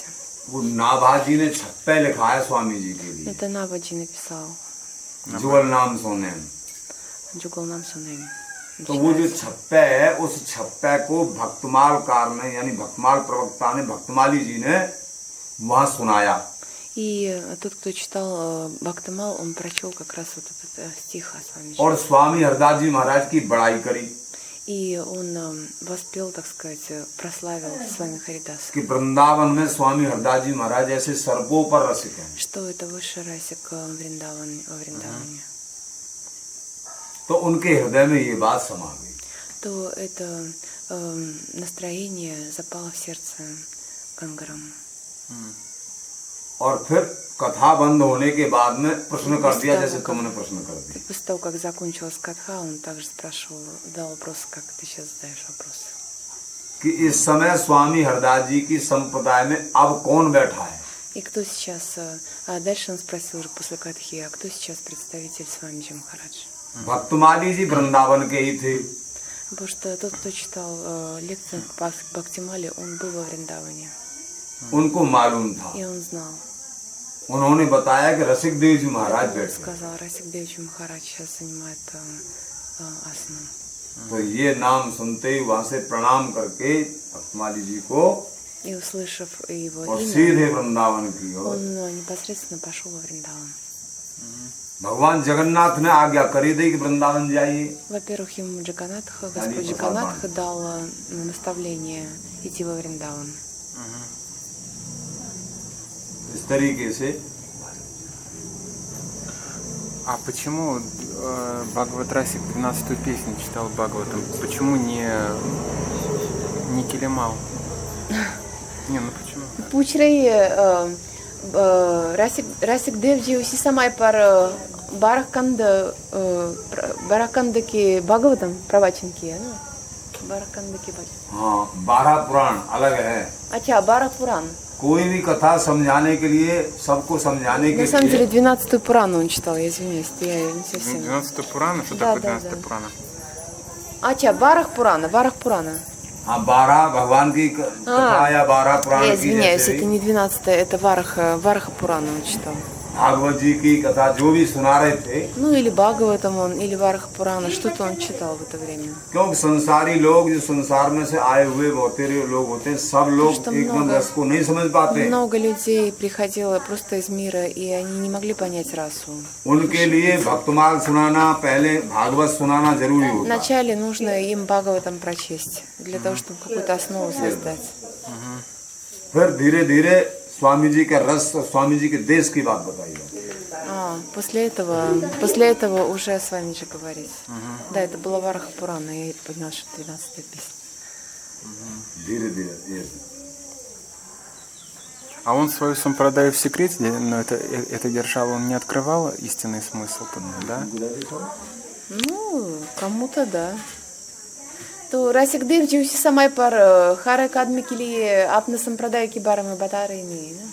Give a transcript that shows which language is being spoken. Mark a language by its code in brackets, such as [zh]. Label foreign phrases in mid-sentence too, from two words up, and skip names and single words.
[hi] वो नाभा जी ने छप्पे लिखा है स्वामी जी के लिए। [ru] Это Набаджи написал. [hi] जुगल नाम सोने। [ru] Джугалнам Сунеми. [hi] तो वो जो छप्पे है उस छप्पे को भक्तमाल कार ने यानी भक्तमाल प्रवक्ता ने भक्तमाली जी ने वहां सुनाया। [ru] И тот, кто читал Бхактамал, он прочел как раз вот этот стих о Свамичи. [hi] और स्वामी हरदास जी महाराज की बड़ाई करी [ru] И он воспел, так сказать, прославил Свами Харидас. [hi] कि वृंदावन में स्वामी हरदास जी महाराज ऐसे सर्पों पर रसिक हैं। [ru] Что это высший расик во Вриндаване. [hi] तो उनके हृदय में ये बात समा गई। [ru] То это настроение запало в сердце Гангарам. [hi] और फिर कथा बंद होने के बाद में प्रश्न कर दिया जैसे तुमने प्रश्न कर दिया [ru] После того, как закончилась катха, он также спрашивал, дал вопрос, как ты сейчас задаешь вопрос. [hi] कि इस समय स्वामी हरदास जी की संप्रदाय में अब कौन बैठा है। [ru] И кто сейчас, а дальше он спросил уже после катхи, а кто сейчас представитель Свамиджи Махарадж? [hi] भक्तमाली जी वृंदावन के ही थे। [ru] Потому что тот, кто читал лекции по Бхактимале, он был во Вриндаване. [hi] उनको मालूम था। [ru] И он знал. [hi] उन्होंने बताया कि रसिक देव जी महाराज [ru] Он [hi] बैठे। [ru] сказал, Расик Девичи Махарадж сейчас занимает асану. [hi] तो ये नाम सुनते ही वहां से प्रणाम करके भक्तमाली जी को [ru] И услышав его [hi] और [ru] имя, [hi] सीधे वृंदावन की ओर [ru] он непосредственно пошел во Вриндаван. [hi] भगवान जगन्नाथ ने आज्ञा करी दी कि वृंदावन जाइए। [ru] Во-первых, ему Джаганатха, Они Господь по Джаганатха дал наставление идти во Вриндаван. [hi] इस तरीके से [ru] А почему Бхагават Расик 12-ю песню читал Бхагаватам? Почему не Килимал? Не, ну почему? [hi] पूछ रही है रसिक देव जी उसी समय पर बारहकंद के भागवतम प्रवचन किया ना, बारहकंद के भजन। हाँ 12 पुराण अलग है। अच्छा, 12 पुराण। कोई भी कथा समझाने के लिए, सबको समझाने के [ru] На самом деле [hi] लिए [ru] 12-ю Пурану он читал, я извиняюсь, я не совсем. 12-ю Пурана? Что Да, такое да, 12-ю да. Пурана? [hi] अच्छा, Барах Пурана. हाँ 12 भगवान की कथा या 12 पुराण [ru] Я [hi] की, [ru] извиняюсь, [hi] जैसे [ru] это не 12-я, это Вараха Пурана он читал. [hi] भागवत जी की कथा जो भी सुना रहे थे, [ru] Ну, или Бхагаватам он, или Вараха Пурана, что-то он читал в это время. [hi] क्योंकि संसारी लोग जो संसार में से आए हुए बहुत लोग होते हैं, सब लोग [ru] что [hi] एकदम [ru] много- [hi] रस को नहीं समझ पाते। [ru] Много людей приходило просто из мира, и они не могли понять расу. [hi] उनके लिए भक्तमाल सुनाना, पहले भागवत सुनाना जरूरी होता है। [ru] Вначале нужно им Бхагаватам прочесть, для того, чтобы какую-то основу создать. [hi] फिर धीरे धीरे स्वामी जी का रस और स्वामी जी के देश की बात बताई जाती है। [ru] После этого уже с вами же говорить. Да, это была Вараха Пурана, я поняла, что 12-я песня. [hi] धीरे धीरे ये [ru] А он свою сампрадаю в секрете, но это держал, он не открывал истинный смысл, да? Ну, кому-то да. [hi] तो रसिक देव जी उसी समय पर हर एक आदमी के लिए अपने संप्रदाय के बारे में बता रहे नहीं ना?